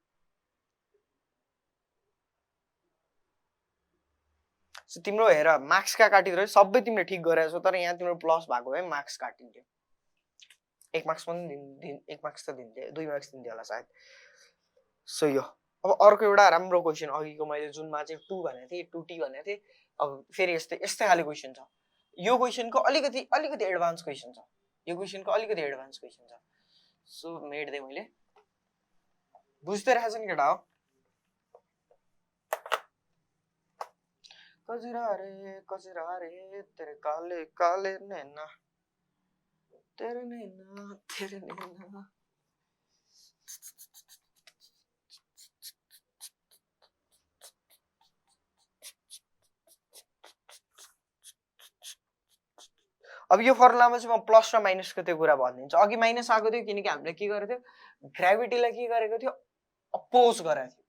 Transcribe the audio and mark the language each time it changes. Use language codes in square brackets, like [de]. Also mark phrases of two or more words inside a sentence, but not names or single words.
[ne] सो तिम्रो हेर मार्क्स कहाँ काटिदियो सबै तिमीले ठिक गरेछौ तर यहाँ तिम्रो प्लस भएको भए मार्क्स काटिन्थ्यो 1 मार्क्स पनि 1 मार्क्स त दिन्थ्यो 2 मार्क्स दिन्थ्यो होला सायद सो यो अब अर्को एउटा राम्रो क्वेसन अघिको मैले जुनमा चाहिँ 2 भनेको थिएँ 2t भनेको थिएँ अब फेरि यस्तै खाले क्वेसन छ यो क्वेसनको अलिकति [en] advance question [ne] छ सो मेड दे मैले बुझ्दै रहेछ नि केटा हो [hi] कजरा रे तेरे काले काले नैना तेरे नैना [ne] अब यो फर्मुलामा चाहिँ म प्लस र माइनसको त्यो कुरा भनिदिन्छु अघि माइनस आएको थियो किनकि हामीले के गरेको थियो ग्राभिटीलाई के गरेको थियो अपोज गरेको थियो